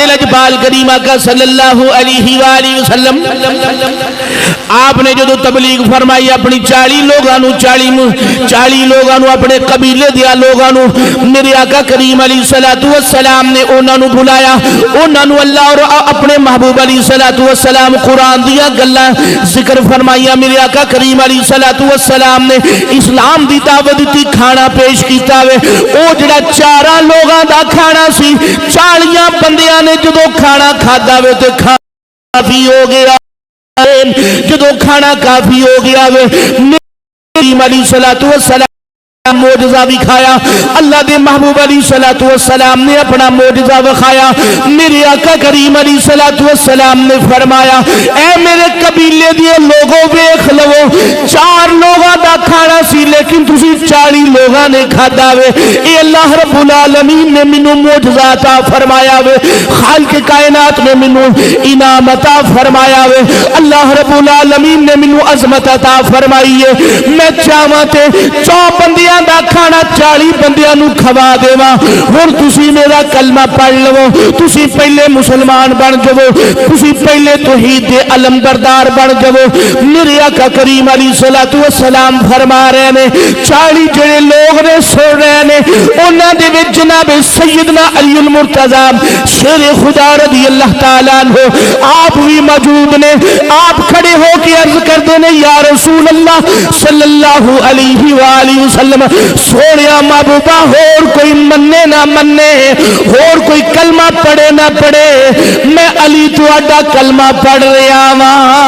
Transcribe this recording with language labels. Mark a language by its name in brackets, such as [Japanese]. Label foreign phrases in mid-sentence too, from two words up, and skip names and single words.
[Punjabi] لجپال کریم آقا [Arabic] صلی اللہ علیہ وآلہ وسلم [Punjabi] آپ نے جدو تبلیغ فرمائی اپنی 40 لوگاں نو اپنے قبیلے دیا لوگاں نو میرے آقا کریم [Arabic] علیہ الصلوۃ والسلام [Punjabi] نے انہاں نو بلایا انہاں نو اللہ اور اپنے محبوب [Arabic] علیہ الصلوۃ والسلام [Punjabi] قرآن دیا گلاں ذکر فرمایا میرے آقا کریم [Arabic] علیہ الصلوۃ والسلام [Punjabi] نے اسلام دی دعوت دی کھانا پیش کیتا وے او جڑا 4 لوگاں دا کھانا سی 40 بندیاں نے جدو کھانا کھادا وے تے کافی ہو گیا جدو کھانا کافی ہو گیا وے کریم [Arabic] علیہ الصلوۃ والسلام [Punjabi] موجزہ بھی کھایا اللہ دے محبوب [Arabic] علیہ الصلوۃ والسلام [Punjabi] نے اپنا موجزہ بخایا میرے آقا کریم [Arabic] علیہ الصلوۃ والسلام [Punjabi] نے فرمایا اے میرے قبیلے دیے لوگوں ویکھ لو 4 لوگاں دا کھانا سی لیکن تسی 40 لوگاں نے کھادا وے اے [Arabic] اللہ رب العالمین [Punjabi] نے مینوں موجزہ عطا فرمایا وے خالق کائنات نے مینوں انعام عطا فرمایا وے [Arabic] اللہ رب العالمین [Punjabi] نے مینوں عظمت عطا فرمائی ہے میں چاہواں تے 4 بندیاں دا کھانا 40 بندیاں نو کھوا دیواں ہن تسی میرا کلمہ پڑھ لو تسی پہلے مسلمان بن جاؤ تسی پہلے توحید دے علم بردار بن جاؤ میرے آقا کریم [Arabic] علیہ الصلوۃ والسلام [Punjabi] فرما رہے نے 40 جڑے لوگ نے سن رہے نے انہاں دے وچ جناب سیدنا علی المرتضی شیر خدا [Arabic] رضی اللہ تعالی عنہ [Punjabi] آپ بھی موجود نے آپ کھڑے ہو کے عرض کردے نے [Arabic] یا رسول اللہ صلی اللہ علیہ وآلہ وسلم [Punjabi] سونیا محبوبہ اور کوئی مننے نہ مننے اور کوئی کلمہ پڑھے نہ پڑھے میں علی تواڈا کلمہ پڑھ رہا ہاں